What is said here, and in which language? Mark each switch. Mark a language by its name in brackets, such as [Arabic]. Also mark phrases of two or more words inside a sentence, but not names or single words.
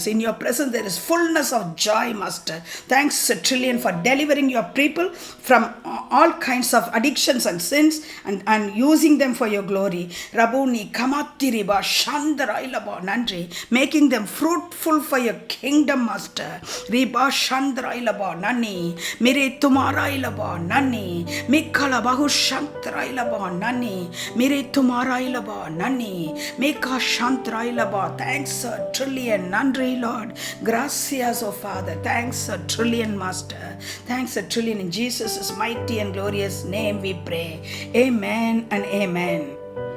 [English] In your presence there is fullness of joy, Master. Thanks a trillion for delivering your people from all kinds of addictions and sins and using them for your glory. Rabuni Kamatiriba Shandarailaba Nandri, making them fruitful for your kingdom, Master. Riba Shandrailaba Nani, Mire Tumarailaba Nani, Mikala Bahu Shantrailaba Nani, Mire Tumarailaba Nani, Mika Shantrailaba. Thanks a trillion, Nandri, Lord. Gracias, oh Father. Thanks a trillion, Master. Thanks a trillion. In Jesus' mighty and glorious name we pray. Amen and amen.